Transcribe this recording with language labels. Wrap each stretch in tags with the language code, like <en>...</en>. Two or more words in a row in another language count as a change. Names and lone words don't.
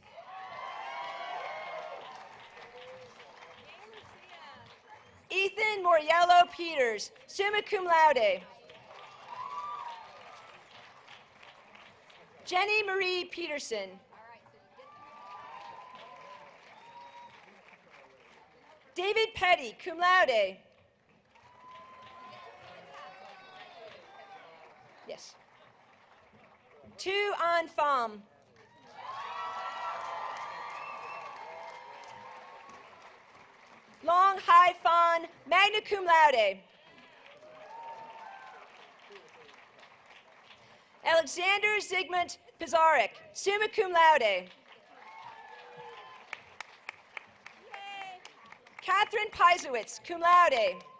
<en>Ethan Moriello Peters,</en> <la>summa cum laude.</la> <en>Jenny Marie Peterson. David Petty,</en> <la>cum laude.</la> <en>Yes. Tu en femme. Long Hai Fan,</en> <la>magna cum laude.</la> <en>Alexander Zygmunt Pizarnik,</en> <la>summa cum laude.</la> <en>Catherine Peisowitz,</en> <la>cum laude.</la>